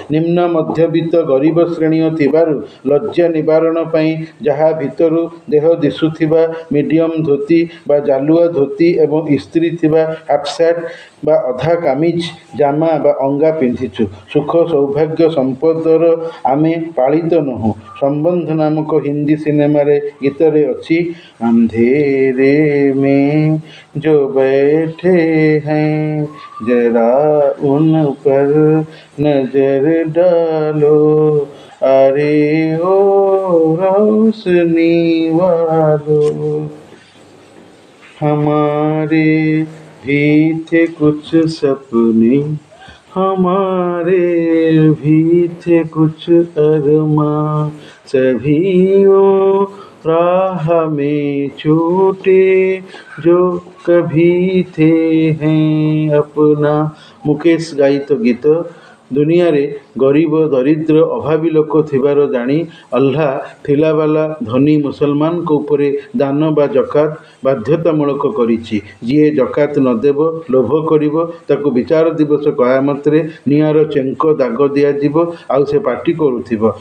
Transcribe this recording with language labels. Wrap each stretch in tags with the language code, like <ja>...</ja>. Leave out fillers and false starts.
<or>ନିମ୍ନ ମଧ୍ୟବିତ୍ତ ଗରିବ ଶ୍ରେଣୀୟ ଥିବାରୁ ଲଜ୍ଜା ନିବାରଣ ପାଇଁ ଯାହା ଭିତରୁ ଦେହ ଦିଶୁଥିବା ମିଡିୟମ ଧୋତି ବା ଜାଲୁଆ ଧୋତି ଏବଂ ଇସ୍ତ୍ରୀ ଥିବା ହାଫ୍ସାର୍ଟ ବା ଅଧା କାମିଜ ଜାମା ବା ଅଙ୍ଗା ପିନ୍ଧିଛୁ। ସୁଖ, ସୌଭାଗ୍ୟ, ସମ୍ପଦର ଆମେ ପାଳିତ ନୋହୁଁ। ସମ୍ବନ୍ଧ ନାମକ ହିନ୍ଦୀ ସିନେମାରେ ଗୀତରେ ଅଛି,</or> <hi>अंधेरे में जो बैठे हैं जरा उन पर नजर डालो, अरे ओ रोशनी वालों। हमारे भी थे कुछ सपने, हमारे भी थे कुछ अरमां, सभी राह में छूटे जो कभी थे हैं अपना। मुकेश गायित गीत।</hi> <or>ଦୁନିଆରେ ଗରିବ, ଦରିଦ୍ର, ଅଭାବୀ ଲୋକ ଥିବାର ଜାଣି ଅଲ୍ଲାହ ଥିଲାବାଲା ଧନୀ ମୁସଲମାନଙ୍କ ଉପରେ ଦାନ ବା ଜକାତ ବାଧ୍ୟତାମୂଳକ କରିଛି। ଯିଏ ଜକାତ ନ ଦେବ, ଲୋଭ କରିବ, ତାକୁ ବିଚାର ଦିବସ କୟାମତରେ ନିଆଁର ଚେଙ୍କ ଦାଗ ଦିଆଯିବ, ଆଉ ସେ ପାଟି କରୁଥିବ।</or>